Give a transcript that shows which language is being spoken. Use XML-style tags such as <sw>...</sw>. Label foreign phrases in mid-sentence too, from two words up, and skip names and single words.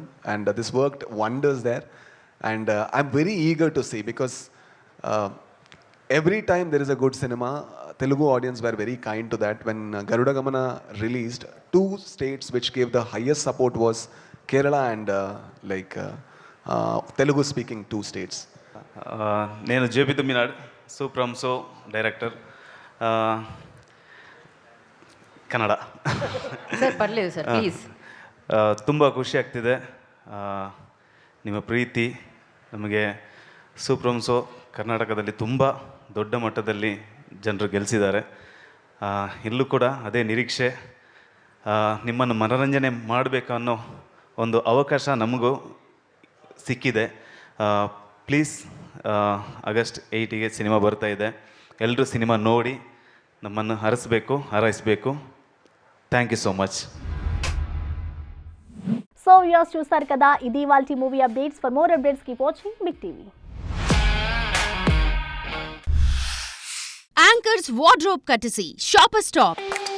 <en>And this worked wonders there. And I'm very eager to see, because every time there is a good cinema, Telugu audience were very kind to that. When Garuda Gamana released, 2 states which gave the highest support was Kerala and Telugu speaking 2 states.</en> <te>నేను జేపీ తుమినాడ్,</te> <kn>ಸೊ ಫ್ರಮ್ ಸೊ ಡೈರೆಕ್ಟರ್, ಕನ್ನಡ.</kn> <te>ಸರ್ ಪರ್లేదు ಸರ್ ಪ್ಲೀಸ್.</te> <kn>ತುಂಬ ಖುಷಿ ಆಗ್ತಿದೆ, ನಿಮ್ಮ ಪ್ರೀತಿ ನಮಗೆ. ಸೂಪ್ರಮ್ ಸೊ ಕರ್ನಾಟಕದಲ್ಲಿ ತುಂಬ ದೊಡ್ಡ ಮಟ್ಟದಲ್ಲಿ ಜನರು ಗೆಲ್ಲಿಸಿದ್ದಾರೆ. ಇಲ್ಲೂ ಕೂಡ ಅದೇ ನಿರೀಕ್ಷೆ, ನಿಮ್ಮನ್ನು ಮನೋರಂಜನೆ ಮಾಡಬೇಕು ಅನ್ನೋ ಒಂದು ಅವಕಾಶ ನಮಗೂ ಸಿಕ್ಕಿದೆ. ಪ್ಲೀಸ್, ಆಗಸ್ಟ್ 8ಗೆ ಸಿನಿಮಾ ಬರ್ತಾ ಇದೆ. ಎಲ್ಲರೂ ಸಿನಿಮಾ ನೋಡಿ ನಮ್ಮನ್ನು ಹಾರೈಸಬೇಕು.</kn> <en>Thank you so much. So viewers</en> <te>చూస్తారు కదా, ఇది ఇవాల్టి</te> <en>movie updates. For more updates keep watching Big TV. Anchors wardrobe courtesy Shoppers Stop.</en>